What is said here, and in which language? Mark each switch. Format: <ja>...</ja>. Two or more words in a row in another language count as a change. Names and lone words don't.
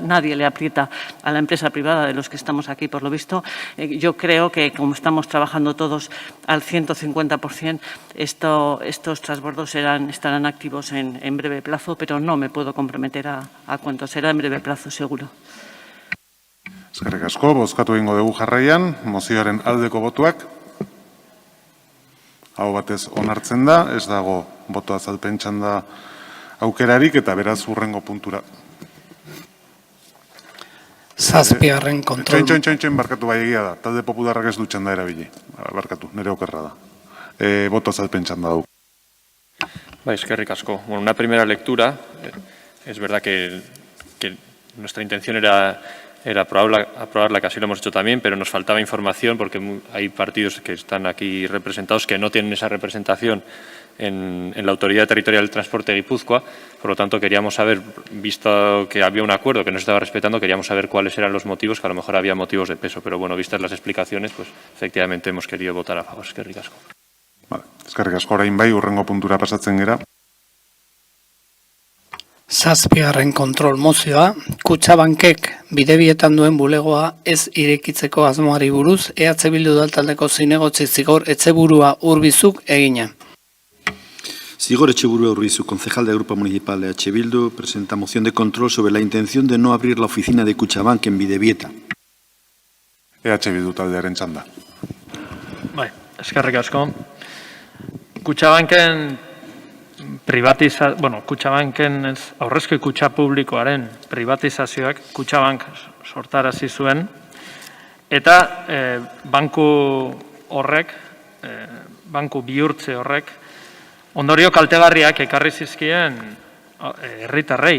<es>Nadie le aprieta a la empresa privada de los que estamos aquí, por lo visto. Yo creo que, como estamos trabajando todos al 150%, estos transbordos estarán activos en breve plazo, pero no me puedo comprometer a cuánto será en breve plazo, seguro.</es> <eu>Eskerrik asko, bozkatu egingo dugu jarraian, mozioaren aldeko botuak. Hau batez onartzen da, ez dago boto azalpen txanda aukerarik eta beraz hurrengo puntura. Zazpigarren kontrol. Txoin, barkatu bai egia da, talde popularrak ez du txanda erabili. Barkatu, nire okerra da. Boto azalpen txanda dugu. Eskerrik asko.</eu> <es>Bueno, una primera lectura, es verdad que nuestra intención era aprobarla, que así lo hemos hecho también, pero nos faltaba información porque hay partidos que están aquí representados que no tienen esa representación en la Autoridad Territorial del Transporte de Guipúzcoa. Por lo tanto, queríamos saber, visto que había un acuerdo que no se estaba respetando, queríamos saber cuáles eran los motivos, que a lo mejor había motivos de peso. Pero bueno, vistas las explicaciones, pues efectivamente hemos querido votar a favor.</es> <eu>Eskerrik asko. Vale, eskerrik asko orain bai, hurrengo puntura pasatzen gera. Zazpigarren kontrol mozioa, Kutxabankek bidebietan duen bulegoa ez irekitzeko asmoari buruz, EH Bildu taldeko zinegotzi Zigor Etxeburua Urbizuk egina.</eu> <es>Zigor Etxeburua Urbizuk, concejal del Grupo Municipal de EH Bildu, presenta moción de control sobre la intención de no abrir la oficina de Kutxabank en Bidebieta.</es> <eu>EH Bildu taldearen txanda. Eskerrik asko. Kutxabanken Kutxabanken aurrezki kutxa publikoaren privatizazioak Kutxabank sortarazi zuen, eta banku horrek, banku bihurtze horrek, ondorio kaltegarriak ekarri zizkien herritarrei.</eu>